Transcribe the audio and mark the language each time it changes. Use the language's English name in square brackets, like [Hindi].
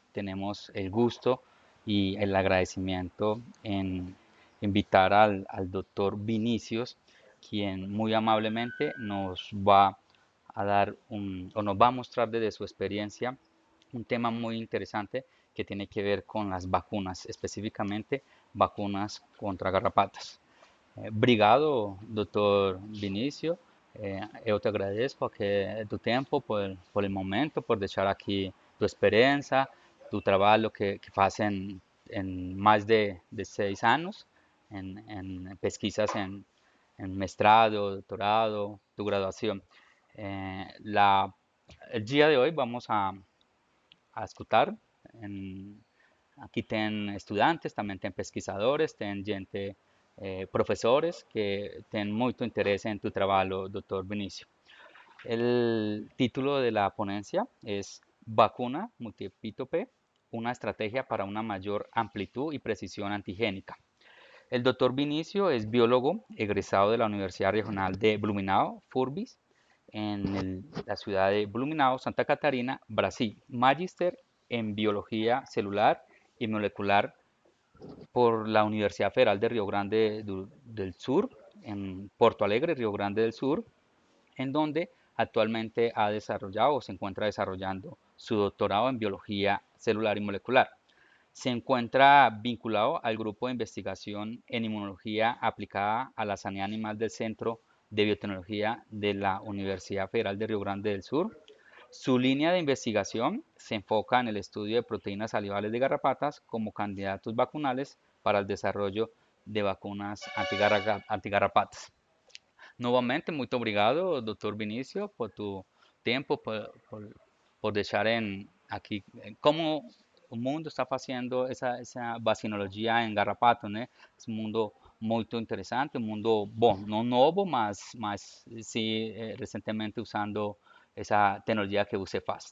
[Spanish] Tenemos el gusto y el agradecimiento en invitar al doctor Vinicius, quien muy amablemente nos va a dar o nos va a mostrar desde su experiencia un tema muy interesante que tiene que ver con las vacunas, específicamente vacunas contra garrapatas. [Portuguese] Obrigado, doutor Vinícius. Eu te agradeço do tempo, [Spanish] por el momento, [Portuguese] por deixar aqui tua experiência, tu trabalho que fazem em mais de 6 anos, em pesquisas em mestrado, doutorado, tu graduação. El dia de hoje vamos a escutar. En, Aqui tem estudantes, também tem pesquisadores, tem gente, professores que têm muito interesse em tu trabalho, Dr. Vinícius. [Spanish] El título de la ponencia es Vacuna multiepítope, una estrategia para una mayor amplitud y precisión antigénica. El doctor Vinicio es biólogo egresado de la Universidad Regional de Blumenau, Furbis, en la ciudad de Blumenau, Santa Catarina, Brasil. Magíster en biología celular y molecular por la Universidad Federal de Río Grande del Sur, en Porto Alegre, Río Grande del Sur, en donde actualmente ha desarrollado o se encuentra desarrollando su doctorado en biología celular y molecular. Se encuentra vinculado al grupo de investigación en inmunología aplicada a la sanidad animal del Centro de Biotecnología de la Universidad Federal de Río Grande del Sur. Su línea de investigación se enfoca en el estudio de proteínas salivales de garrapatas como candidatos vacunales para el desarrollo de vacunas antigarrapatas. Nuevamente, [Portuguese] muito obrigado, doutor Vinícius, por tu tempo, por deixar aqui como o mundo está fazendo essa vacinologia em garrapato, né? É um mundo muito interessante, um mundo bom, não novo, mas sim, recentemente usando essa tecnologia que você faz.